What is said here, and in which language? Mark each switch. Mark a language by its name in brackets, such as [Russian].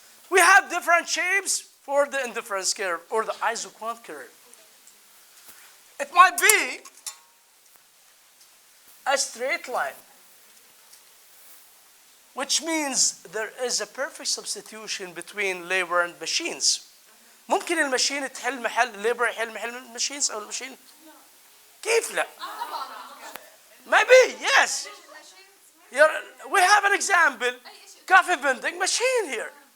[English] We have different shapes for the indifference curve or the isoquant curve. It might be a straight line, which means there is a perfect substitution between labor and machines. [Arabic] ممكن الماشين تحل محل الليبر، يحل محل الماشينز، أو الماشين كيف لا؟ [English] Maybe, yes. We have an example, coffee vending machine here.